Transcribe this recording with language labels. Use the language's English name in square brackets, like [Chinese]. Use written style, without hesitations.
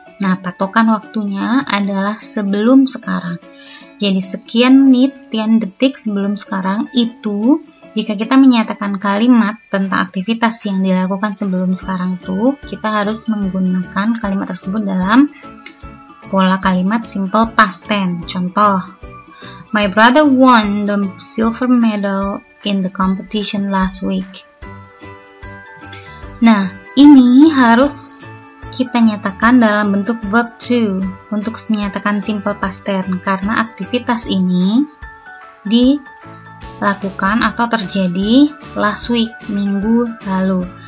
[Indonesian] Nah, patokan waktunya adalah sebelum sekarang. Jadi sekian menit, sekian detik sebelum sekarang itu, jika kita menyatakan kalimat tentang aktivitas yang dilakukan sebelum sekarang itu, kita harus menggunakan kalimat tersebut dalam pola kalimat simple past tense. Contoh, [English] my brother won the silver medal in the competition last week. [Indonesian] Nah, ini harus kita nyatakan dalam bentuk verb to untuk menyatakan simple past tense karena aktivitas ini dilakukan atau terjadi [English] last week, [Indonesian] minggu lalu.